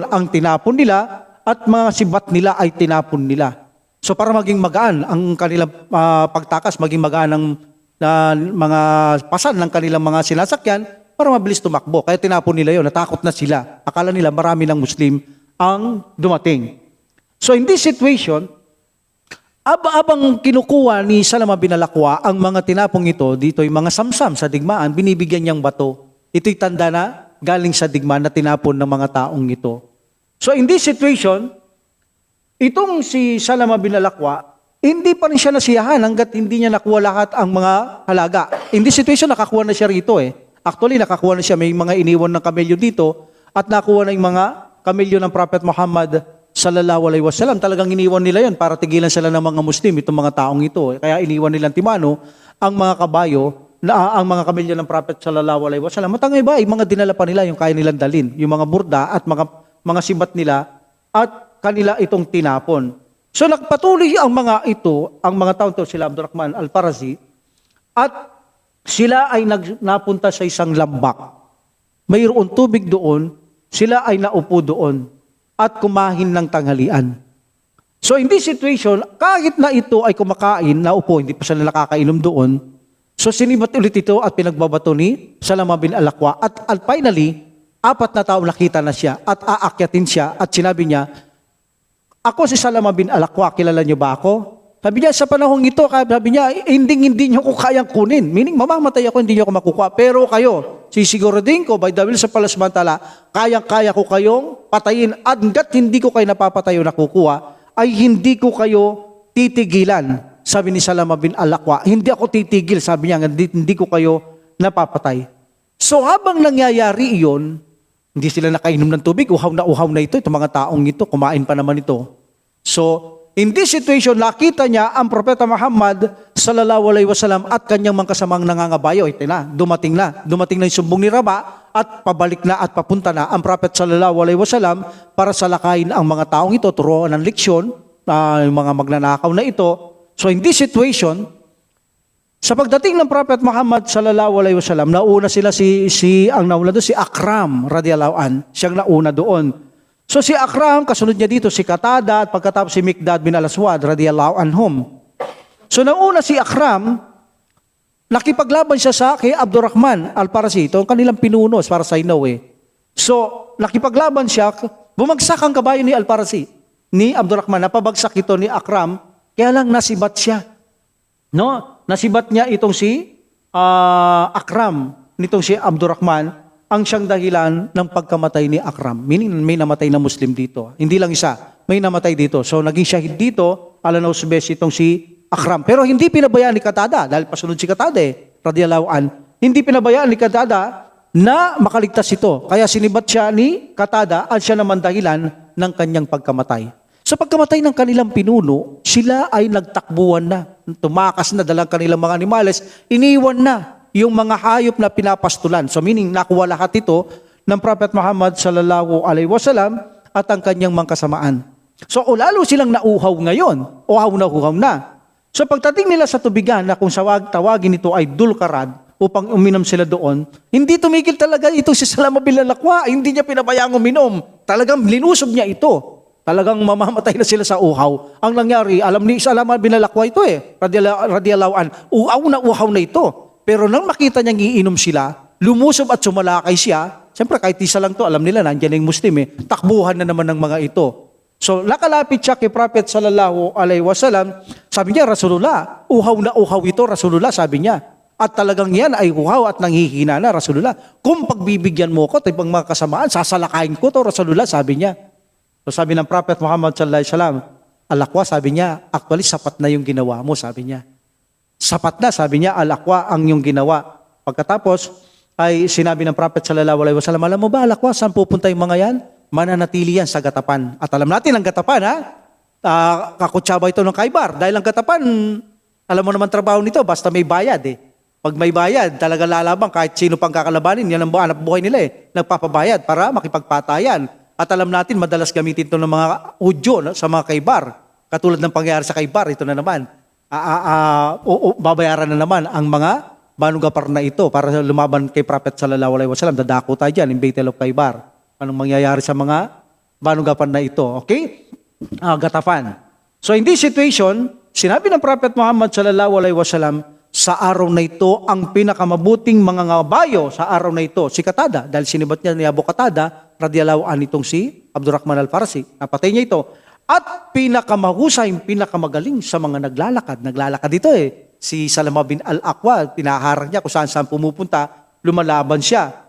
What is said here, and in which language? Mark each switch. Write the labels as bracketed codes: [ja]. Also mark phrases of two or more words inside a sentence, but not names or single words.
[tl] Ang tinapon nila at mga sibat nila ay tinapon nila. So para maging magaan ang kanilang pagtakas, maging magaan ang mga pasan ng kanilang mga sinasakyan para mabilis tumakbo. Kaya tinapon nila yun. Natakot na sila. Akala nila marami ng Muslim ang dumating. [en] So in this situation, [tl] abang kinukuha ni Salama bin al-Aqwa ang mga tinapong ito, dito yung mga samsam sa digmaan, binibigyan niyang bato. Ito'y tanda na galing sa digmaan na tinapon ng mga taong ito. [en] So in this situation, [tl] itong si Salama bin al-Aqwa, hindi pa rin siya nasiyahan hanggat hindi niya nakuha lahat ang mga halaga. [en] In this situation, [tl] nakakuha na siya rito eh. Actually, nakakuha na siya. May mga iniwan ng kamelyo dito at nakuha na yung mga kamelyo ng Prophet Muhammad [ar] صلى الله عليه وسلم. [tl] Talagang iniwan nila yon para tigilan sila ng mga Muslim, itong mga taong ito. Kaya iniwan nilang timano ang mga kabayo, ang mga kamelyo ng Prophet [ar] صلى الله عليه وسلم. [tl] Matangay ba, yung mga dinala pa nila, yung kaya nilang dalin, yung mga burda at mga sibat nila at kanila itong tinapon. So nagpatuloy ang mga ito, ang mga taong ito, sila Abdurrahman al-Farasi, at sila ay napunta sa isang lambak. Mayroon tubig doon, sila ay naupo doon at kumain ng tanghalian. [en] So in this situation, [tl] kahit na ito ay kumakain, naupo, hindi pa sila nakakainom doon, so sinibat ulit ito at pinagbabato ni Salama bin al-Aqwa. At finally, 4 na tao nakita na siya at aakyatin siya at sinabi niya, ako si Salama bin al-Aqwa, kilala niyo ba ako? Sabi niya, sa panahong ito, sabi niya, hindi niyo ko kayang kunin. Meaning, mamamatay ako, hindi niyo ako makukuha. Pero kayo, sisiguradin ko, [en] by the will [tl] sa palasmantala, kayang-kaya ko kayong patayin. At hanggat hindi ko kayo napapatay o nakukuha, ay hindi ko kayo titigilan. Sabi ni Salama bin al-Aqwa, hindi ako titigil. Sabi niya, hindi ko kayo napapatay. So habang nangyayari iyon, hindi sila nakainom ng tubig, uhaw na ito, itong mga taong ito, kumain pa naman ito. [en] So, in this situation, [tl] nakita niya ang Propeta Muhammad [ar] صلى الله عليه وسلم [tl] at kanyang mga kasamang nangangabayo. Ito na, dumating na yung sumbong ni Raba at pabalik na at papunta na ang Prophet [ar] صلى الله عليه وسلم [tl] para salakayin ang mga taong ito, turuan ng leksyon, yung mga magnanakaw na ito. [en] So in this situation, [tl] Sa pagdating ng Prophet Muhammad [ar] صلى الله عليه وسلم, [tl] nauna sila ang nauna doon si Akram [ar] رضي الله عن. [tl] Siyang nauna doon. So si Akram, kasunod niya dito si Qatada at pagkatapos si Miqdad bin Al-Aswad [ar] رضي الله عنهم. [tl] So nauna si Akram, nakipaglaban siya sa kay Abdurrahman al-Farasi. Ito ang kanilang pinuno para sa inaw eh. So nakipaglaban siya, bumagsak ang kabayo ni al-Farasi, ni Abdurrahman, napabagsak ito ni Akram, kaya lang nasibat siya. No? Nasibat niya itong si Akram, nitong si Abdurrahman, ang siyang dahilan ng pagkamatay ni Akram. Meaning may namatay na Muslim dito. Hindi lang isa, may namatay dito. So naging shahid dito, alanausbes itong si Akram. Pero hindi pinabayaan ni Qatada, dahil pasunod si Qatada [ar] رضي الله عن. [tl] Hindi pinabayaan ni Qatada na makaligtas ito. Kaya sinibat siya ni Qatada at siya naman dahilan ng kanyang pagkamatay. Sa pagkamatay ng kanilang pinuno, sila ay nagtakbuhan na. Tumakas na dalang kanilang mga animales, iniwan na yung mga hayop na pinapastulan. [en] So meaning, [tl] nakuha lahat ito ng Prophet Muhammad [ar] صلى الله عليه وسلم [tl] at ang kanyang mga kasamaan. So lalo silang nauhaw ngayon, uhaw na. So pagdating nila sa tubigan na kung tawagin ito ay Dulkarad, upang uminom sila doon, hindi tumigil talaga ito si Salama bin al-Aqwa, hindi niya pinabayang uminom. Talagang linusob niya ito. Talagang mamamatay na sila sa uhaw. Ang nangyari, alam ni Salama bin al-Aqwa ito [ar] رضي الله عن, [tl] uhaw na ito. Pero nang makita niyang iinom sila, lumusob at sumalakay siya, siyempre kahit isa lang to, alam nila, nandiyan yung Muslim takbuhan na naman ng mga ito. So, nakalapit siya kay Prophet [ar] صلى الله عليه وسلم, [tl] sabi niya, Rasulullah, uhaw ito, Rasulullah, sabi niya. At talagang yan ay uhaw at nanghihina na, Rasulullah. Kung pagbibigyan mo ko, ibang mga kasamaan, sasalakayin ko to, Rasulullah, sabi niya. So sabi ng Prophet Muhammad [ar] صلى الله عليه وسلم, [tl] al-Aqwa, sabi niya, actually sapat na yung ginawa mo, sabi niya. Sapat na, sabi niya, al-Aqwa ang yung ginawa. Pagkatapos, ay sinabi ng Prophet [ar] صلى الله عليه وسلم, [tl] alam mo ba, al-Aqwa, saan pupunta yung mga yan? Mananatili yan sa Gatapan. At alam natin, ang Gatapan, kakutsaba ito ng Khaybar. Dahil ang Gatapan, alam mo naman trabaho nito, basta may bayad Pag may bayad, talaga lalabang kahit sino pang kakalabanin, yan ang hanap buhay nila nagpapabayad para makipagpatayan. At alam natin, madalas gamitin ito ng mga Hudyo sa mga Khaybar. Katulad ng pangyayari sa Khaybar, ito na naman. Babayaran na naman ang mga Banu Gafar na ito para lumaban kay Prophet sallallahu alaihi wasallam. Dadako tayo dyan in Battle of Khaybar. Anong mangyayari sa mga Banu Gafar na ito? Okay? Gatafan. [en] So in this situation, [tl] sinabi ng Prophet Muhammad [ar] صلى الله عليه وسلم, [tl] sa araw na ito, ang pinakamabuting mga ngabayo sa araw na ito, si Qatada, dahil sinibat niya ni Abu Qatada, [ar] رضي الله عن [tl] itong si Abdurrahman al-Farasi. Napatay niya ito. At pinakamahusay, pinakamagaling sa mga naglalakad. Naglalakad ito Si Salama bin al-Aqwa, pinaharang niya kung saan pumupunta, lumalaban siya.